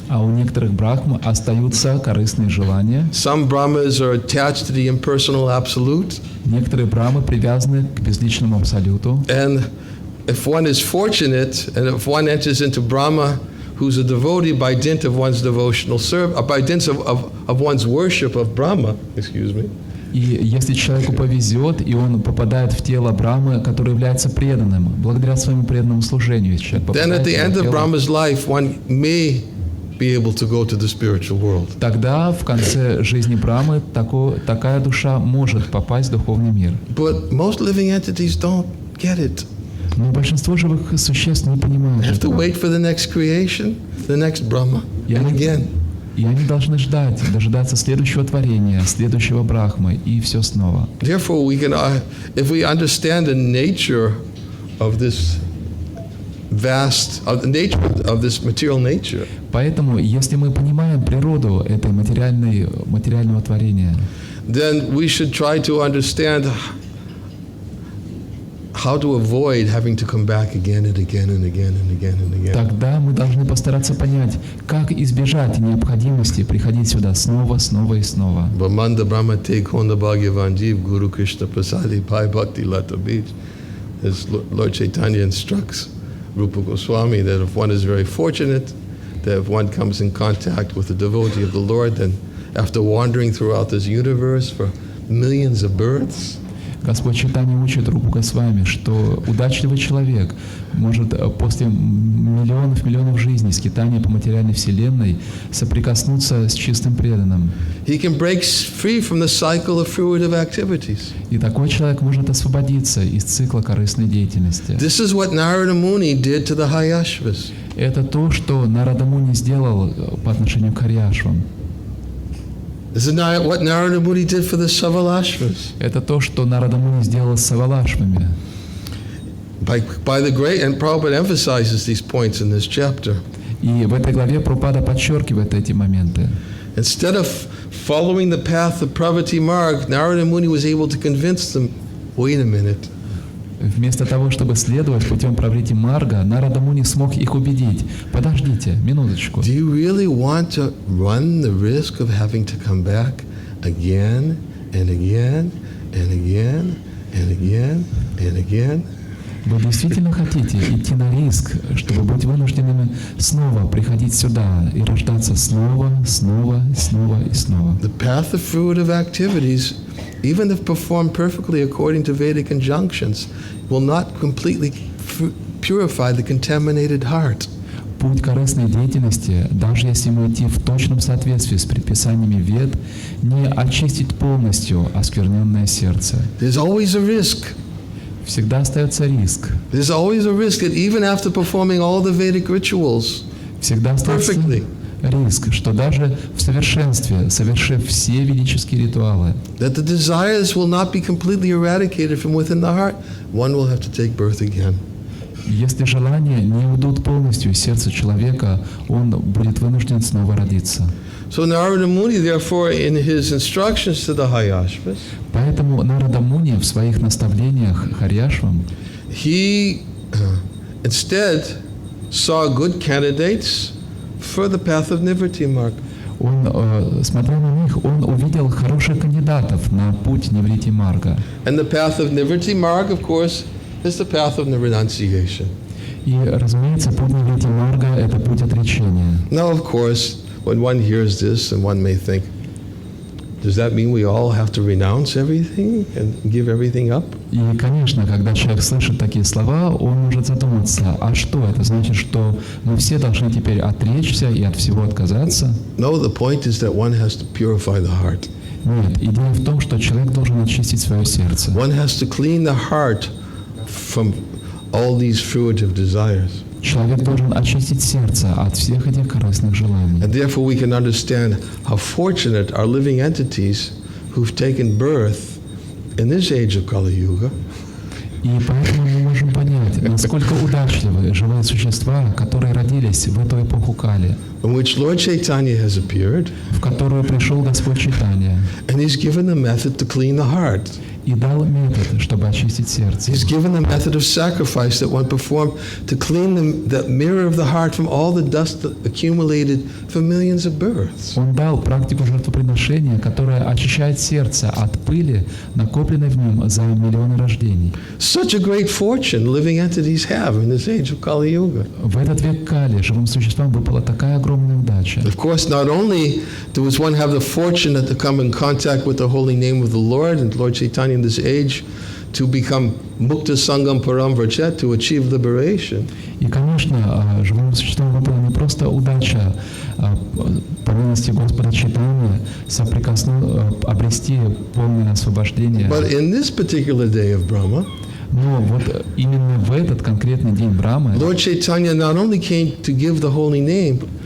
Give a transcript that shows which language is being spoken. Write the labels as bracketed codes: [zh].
[ru] а у некоторых брахм остаются корыстные желания. [en] Some Brahmas are attached to the impersonal absolute. [ru] Некоторые брамы привязаны к безличному абсолюту. [en] And if one is fortunate, and if one enters into Brahma, who's a devotee by dint of one's devotional service, by dint of one's worship of Brahma, [ru] И если человеку повезет, и он попадает в тело Брамы, который является преданным, благодаря своему преданному служению, если человек [en] then [ru] попадает [en] at the [ru] в тело, [en] of Brahma's life, one may be able to go to the spiritual world. [ru] тогда в конце жизни Брамы такая душа может попасть в духовный мир. [en] But most living entities don't get it. [ru] Но большинство живых существ не понимают [en] They have to [ru] этого. [en] wait for the next creation, the next Brahma, and again. [ru] И они должны дожидаться следующего творения, следующего Брахмы, и все снова. [en] Therefore, we can, if we understand the nature of this of this material nature, [ru] Поэтому, если мы понимаем природу этой материального творения, [en] then we should try to understand how to avoid having to come back again and again and again and again and again. [ru] тогда мы должны постараться понять, как избежать необходимости приходить сюда снова и снова. Brahmanda Brahmate Konda Bhagavan Jeev Guru Krishna Prasadi Bhai Bhakti Lata Beach. [en] As Lord Chaitanya instructs Rupa Goswami that if one is very fortunate, that if one comes in contact with a devotee of the Lord, then after wandering throughout this universe for millions of births, [ru] Господь Чайтанья учит Рупу Госвами, что удачливый человек может после миллионов жизней скитания по материальной вселенной соприкоснуться с чистым преданным. [en] he can break free from the cycle of fruitive activities. [ru] И такой человек может освободиться из цикла корыстной деятельности. [en] This is what Narada Muni did to the Hayashvas. [ru] Это то, что Нарада Муни сделал по отношению к Харьяшвам. [en] This is what Narada Muni did for the Savalashvas. [ru] Это то, что Нарада Муни сделал с Савалашвами. [en] By the great, and Prabhupada emphasizes these points in this chapter. [ru] И в этой главе Прабхупада подчеркивает эти моменты. [en] Instead of following the path of Pravati Marg, Narada Muni was able to convince them, wait a minute. [ru] Вместо того, чтобы следовать путем Праврити Марга, Нарада Муни смог их убедить. Подождите, минуточку. [en] Do you really want to run the risk of having to come back again and again and again and again and again? [ru] Вы действительно хотите идти на риск, чтобы быть вынужденными снова приходить сюда и рождаться снова и снова? [en] The path of fruitive activities, even if performed perfectly according to Vedic injunctions, will not completely purify the contaminated heart. [ru] Путь корыстной деятельности, даже если мы идти в точном соответствии с предписаниями Вед, не очистит полностью оскверненное сердце. [en] There's always a risk. [ru] всегда остается риск. [en] There's always a risk that even after performing all the Vedic rituals [ru] Всегда остается [en] perfectly, [ru] риск, что даже в совершенстве, совершив все ведические ритуалы, [en] that the desires will not be completely eradicated from within the heart, one will have to take birth again. [ru] если желания не уйдут полностью из сердца человека, он будет вынужден снова родиться. [en] So Narada Muni, therefore, in his instructions to the Hayashvas, [ru] Поэтому Нарада Муни в своих наставлениях Харьяшвам [en] he instead saw good candidates for the path of Nivritti Marg. [ru] он, смотря на них, он увидел хороших кандидатов на путь Ниврити Марга. [en] And the path of Nivritti Marg, of course, is the path of renunciation. [ru] И, разумеется, путь Ниврити Марга – это путь отречения. [en] Now, of course, when one hears this, and one may think, does that mean we all have to renounce everything and give everything up? [ru] И, конечно, когда человек слышит такие слова, он может задуматься, а что это значит, что мы все должны теперь отречься и от всего отказаться? [en] No, the point is that one has to purify the heart. [ru] Нет, идея в том, что человек должен очистить свое сердце. [en] One has to clean the heart from all these fruitive desires. [ru] Человек должен очистить сердце от всех этих корыстных желаний. [en] And therefore we can understand how fortunate are living entities who've taken birth in this age of Kali Yuga. [ru] И поэтому мы можем понять, насколько удачливы живые существа, которые родились в эту эпоху Кали, [en] In which Lord Chaitanya has appeared, [ru] в которую пришел Господь Чайтанья [en] and He's given a method to clean the heart. [ru] и дал метод, чтобы очистить сердце. [en] He's given a method of sacrifice that one performed to clean the mirror of the heart from all the dust that accumulated for millions of births. [ru] Он дал практику жертвоприношения, которая очищает сердце от пыли, накопленной в нем за миллионы рождений. [en] Such a great fortune living entities have in this age of Kali Yuga. [ru] В этот век Кали живым существам выпала такая огромная удача. [en] Of course, not only does one have the fortune to come in contact with the holy name of the Lord and Lord Chaitanya in this age, to become [sa] Mukta Sangam Param Vrachet, [en] to achieve liberation. [ru] И, конечно, живым существам выпала не просто удача по милости Господа Чайтаньи обрести полное освобождение. [en] But in this particular day of Brahma, [ru] Но вот именно в этот конкретный день Брамы [en] Lord Chaitanya not only came to give the holy name,